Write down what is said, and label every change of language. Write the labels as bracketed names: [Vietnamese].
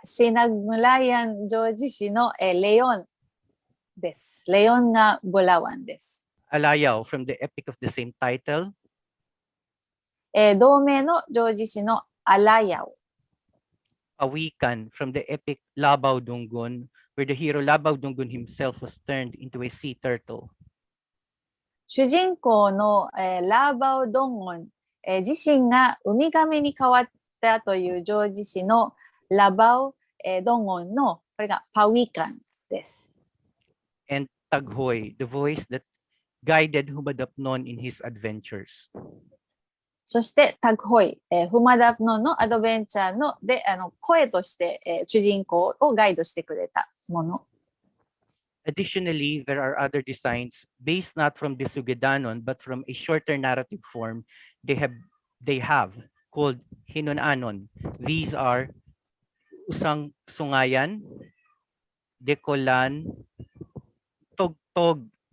[Japanese] Sinagmulayan 叙事詩の、レオンです。レオンがBulawanです。 [English] Alayaw from the epic of the same title. [Japanese] 同名の叙事詩のAlayaw. [English] Pawikan from the epic Labaw Dunggun, where the hero Labaw Dunggun himself was turned into a sea turtle. [Japanese] 主人公の、ラーバオドンゴン、自身がウミガメに変わったという叙事詩のラバオ、ドンゴンのこれがパウィカンです。 [English] And Taghoy, the voice that guided Humadapnon in his adventures. [Japanese] そしてタグホイ、フマダプノンのアドベンチャーので声として、主人公をガイドしてくれたもの。 [English] Additionally, there are other designs based not from the Sugidanon but from a shorter narrative form they have called Hinunanon. These are Usang Sungayan, Dekolan, Togtog,